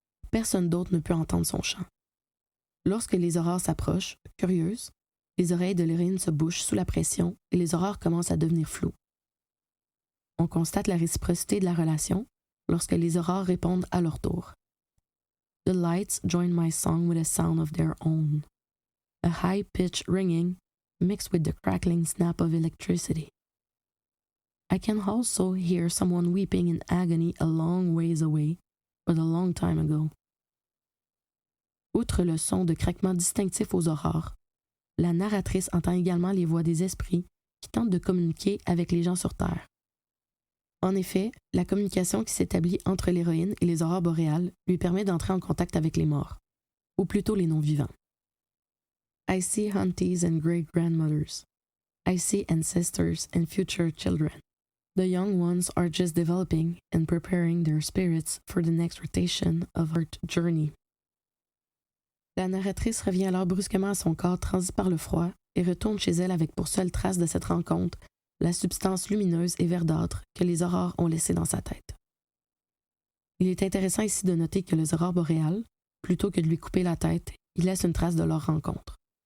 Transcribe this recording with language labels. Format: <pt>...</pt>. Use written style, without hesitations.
<fr>Personne d'autre ne peut entendre son chant. Lorsque les aurores s'approchent, curieuses, les oreilles de l'héroïne se bouchent sous la pression et les aurores commencent à devenir floues. On constate la réciprocité de la relation lorsque les aurores répondent à leur tour.</fr> <en>The lights join my song with a sound of their own, a high-pitched ringing mixed with the crackling snap of electricity. I can also hear someone weeping in agony a long ways away, but a long time ago.</en> <fr>Outre le son de craquement distinctif aux aurores, la narratrice entend également les voix des esprits qui tentent de communiquer avec les gens sur Terre. En effet, la communication qui s'établit entre l'héroïne et les aurores boréales lui permet d'entrer en contact avec les morts, ou plutôt les non-vivants.</fr> <en>I see aunties and great-grandmothers. I see ancestors and future children. The young ones are just developing and preparing their spirits for the next rotation of our journey.</en> <fr>La narratrice revient alors brusquement à son corps transi par le froid et retourne chez elle avec pour seule trace de cette rencontre la substance lumineuse et verdâtre que les aurores ont laissée dans sa tête. Il est intéressant ici de noter que les aurores boréales, plutôt que de lui couper la tête, ils laissent une trace de leur rencontre.</fr>